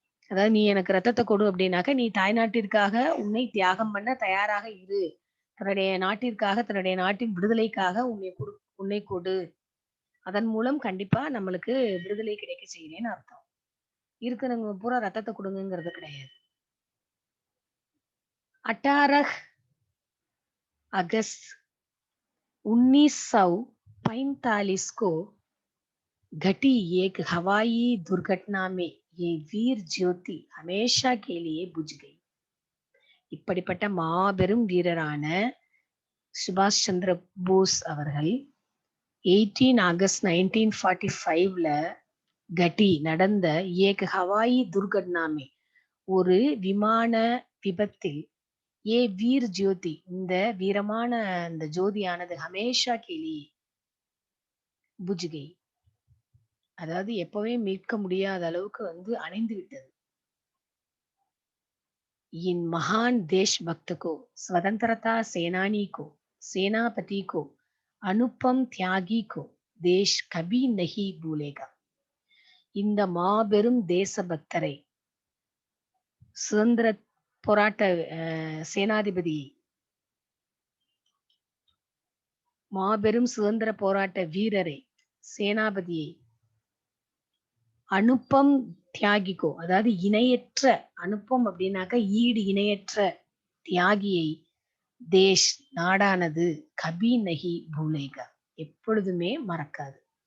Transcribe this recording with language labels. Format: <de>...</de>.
<ta>அதாவது நீ எனக்கு ரத்தத்தை கொடு அப்படின்னாக்க, நீ தாய்நாட்டிற்காக உன்னை தியாகம் பண்ண தயாராக இரு. தன்னுடைய நாட்டிற்காக, தன்னுடைய நாட்டின் விடுதலைக்காக உன்னை கொடு. அதன் மூலம் கண்டிப்பா நம்மளுக்கு விடுதலை கிடைக்க செய்றேன்னு அர்த்தம். இருக்கிறவங்க பூரா ரத்தத்தை கொடுங்கங்கிறது கிடையாது.</ta> <hi>18 अगस्त 1945 को घटी एक हवाई दुर्घटना में ये वीर ज्योति हमेशा के लिए बुझ गई.</hi> <ta>இப்படிப்பட்ட மாபெரும் வீரரான சுபாஷ் சந்திர போஸ் அவர்கள் 18 ஆகஸ்ட் 1945ல கட்டி நடந்த</ta> <hi>ஏக ஹவாயி துர்கட்னாமே</hi> <ta>ஒரு விமான விபத்தில் ஏ வீர் ஜோதி இந்த வீரமான இந்த ஜோதியானது</ta> <hi>ஹமேஷா கேலி புஜ்கை,</hi> <ta>அதாவது எப்பவே மீட்க முடியாத அளவுக்கு அணைந்து விட்டது.</ta> <hi>इन महान देशभक्त को स्वतंत्रता सेनानी को सेनापति को अनुपम त्यागी को देश कभी नहीं भूलेगा.</hi> <ta>இந்த மாபெரும் தேசபக்தரை சுதந்திர போராட்ட சேனாதிபதியை மாபெரும் சுதந்திர போராட்ட வீரரை சேனாபதியை அனுப்பம் தியாகிக்கோ, அதாவது இணையற்ற அனுப்பம் அப்படின்னாக்க ஈடு இணையற்ற தியாகியை தேஷ் நாடானது</ta> <hi>கபி நகி பூலேகா</hi> <ta>எப்பொழுதுமே மறக்காது.</ta>